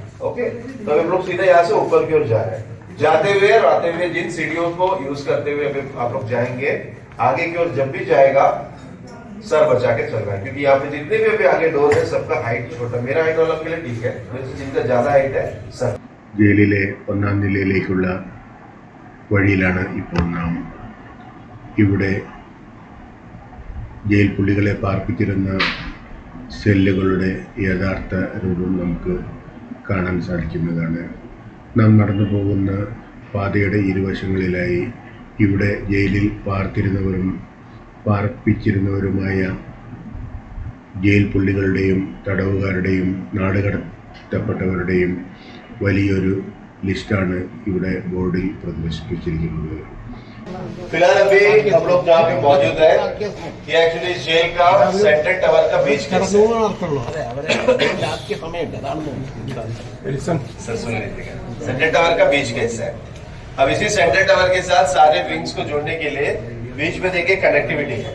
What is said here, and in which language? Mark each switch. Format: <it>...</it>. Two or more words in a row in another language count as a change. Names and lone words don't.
<hi>ओके, तो अभी हम लोग सीधे यहाँ से ऊपर की ओर जा रहे हैं। जाते हुए और आते हुए जिन सीढ़ियों को यूज करते हुए अभी आप लोग जाएंगे, आगे की ओर जब भी जाएगा सर बचा के चल रहा है, क्योंकि यहाँ पे जितने भी अभी आगे डोर है सबका हाइट छोटा, मेरा हाइट वाला के लिए ठीक है, जिनका ज्यादा हाइट है सर।</hi> <ml>ജയിലിലെ 1-ാം നിലയിലേക്കുള്ള വഴിയിലാണ് ഇപ്പോൾ നാം. ഇവിടെ ജയിൽ പുള്ളികളെ പാർപ്പിച്ചിരുന്ന സെല്ലുകളുടെ യഥാർത്ഥ രൂപം നമുക്ക് കാണാൻ സാധിക്കുന്നതാണ്. നാം നടന്നു പോകുന്ന പാതയുടെ ഇരുവശങ്ങളിലായി ഇവിടെ ജയിലിൽ പാർപ്പിച്ചിരുന്നവരുമായ ജയിൽ പുള്ളികളുടെയും തടവുകാരുടെയും നാടുകടത്തപ്പെട്ടവരുടെയും വലിയൊരു ലിസ്റ്റാണ് ഇവിടെ ബോർഡിൽ പ്രദർശിപ്പിച്ചിരിക്കുന്നത്.</ml> <hi>फिलहाल अभी हम लोग जहाँ पे मौजूद है, ये एक्चुअली जेल का</hi> <en>central tower</en> <hi>का बीच केस है।</hi> <en>central tower</en> <hi>का बीच केस है। अब इसी</hi> <en>central tower</en> <hi>के साथ सारे विंग्स को जोड़ने के लिए बीच में देखिए कनेक्टिविटी है।</hi>